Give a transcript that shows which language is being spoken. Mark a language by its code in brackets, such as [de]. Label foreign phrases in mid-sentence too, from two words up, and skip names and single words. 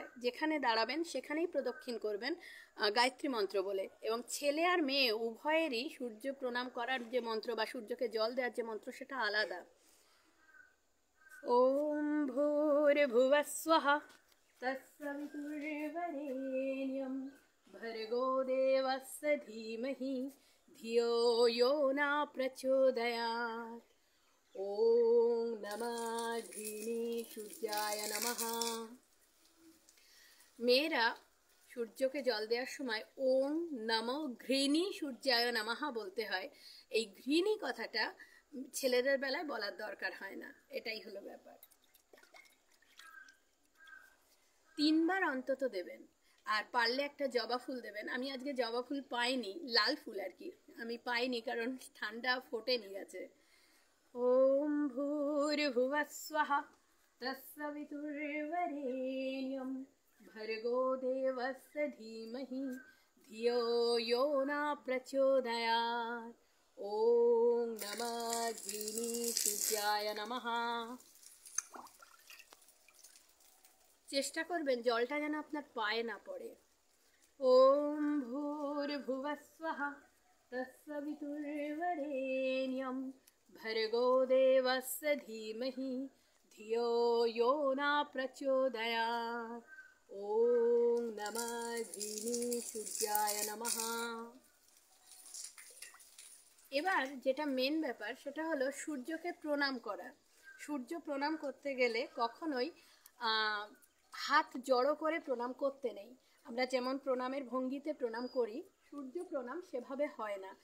[bn] যেখানে দাঁড়াবেন সেখানেই প্রদক্ষিণ করবেন গায়ত্রী মন্ত্র বলে, এবং ছেলে আর মেয়ে উভয়েরই সূর্য প্রণাম করার যে মন্ত্র বা সূর্যকে জল দেওয়ার যে মন্ত্র সেটা আলাদা। [sa] ওম ভূর্ভুবঃ স্বঃ তৎসবিতুর্বরেণ্যং ভর্গো দেবস্য ধীমহি ধিয়ো यो न प्रचोदयात्। ওম নমঃ ঘৃণী সূর্যায় নমঃ। [bn] মেয়েরা সূর্যকে জল দেওয়ার সময় [sa] ওম নমঃ ঘৃণী সূর্যায় নমঃ [bn] বলতে হয়। এই ঘৃণী কথাটা ছেলেদের বেলায় বলার দরকার হয় না, এটাই হলো ব্যাপার। 3বার অন্তত দেবেন। আর পারলে একটা জবা ফুল দেবেন। আমি আজকে জবা ফুল পাইনি, লাল ফুল আর কি, আমি পাইনি কারণ ঠান্ডা ফোটেনি গেছে। [sa] ওম ভূর্ভুবঃ স্বঃ তৎসবিতুর্বরেণ্যং ভর্গো দেবস্য ধীমহি ধিয়ো यो न প্রচোদয়াৎ। ওম নমঃ ঘৃণী সূর্যায় নমঃ। [bn] চেষ্টা করবেন জলটা যেন আপনার পায়ে না পড়ে। [sa] ওম ভূর্ভুবঃ স্বঃ তৎসবিতুর্বরেণ্যং ভর্গো দেবস্য ধীমহি ধিয়ো यो न প্রচোদয়াৎ। ওম নমঃ ঘৃণী সূর্যায় নমঃ। [bn] এবার যেটা মেন ব্যাপার সেটা হলো সূর্যকে প্রণাম করা। সূর্য প্রণাম করতে গেলে কখনোই হাত জড়ো করে প্রণাম করতে নেই। আমরা যেমন প্রণামের ভঙ্গিতে প্রণাম করি, সূর্য প্রণাম সেভাবে হয় না।